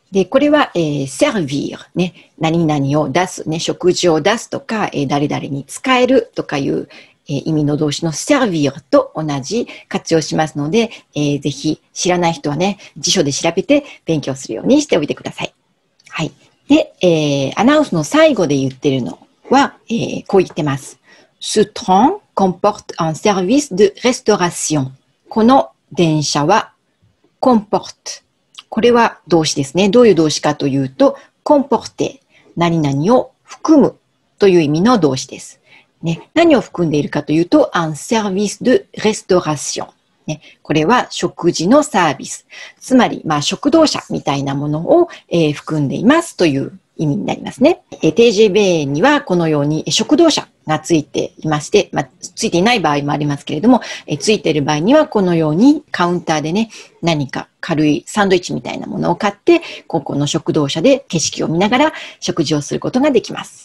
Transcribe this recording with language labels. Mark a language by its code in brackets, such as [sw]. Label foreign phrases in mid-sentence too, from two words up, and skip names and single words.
[ja] で、これは、servir ね、何々を出す、ね、食事を出すとか、誰々に使えるとかいう、意味の動詞の servir と同じ活用しますので、ぜひ知らない人はね、辞書で調べて勉強するようにしておいてください。はい。で、アナウンスの最後で言ってるのは、こう言ってます。 [fr] Ce train comporte un service de restauration。 [ja] この電車は comporte。これは動詞ですね。どういう動詞かというと、comporter、何々を含むという意味の動詞です。ね、何を含んでいるかというと、 [fr] un service de restauration。 [ja] ね、これは食事のサービス。つまり、食堂車みたいなものを、含んでいますという意味になりますね。TGV にはこのように食堂車がついていまして、ついていない場合もありますけれども、ついている場合にはこのようにカウンターでね、何か軽いサンドイッチみたいなものを買って、ここの食堂車で景色を見ながら食事をすることができます。